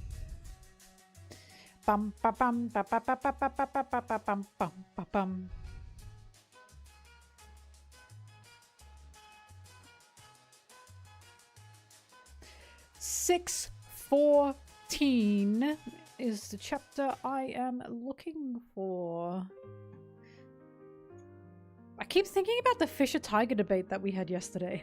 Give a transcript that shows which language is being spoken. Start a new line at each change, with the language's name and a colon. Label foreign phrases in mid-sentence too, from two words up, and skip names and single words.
English: Bum ba bum ba ba ba ba ba ba ba ba ba bum bum ba bum. Six 14 is the chapter I am looking for. I keep thinking about the Fisher Tiger debate that we had yesterday.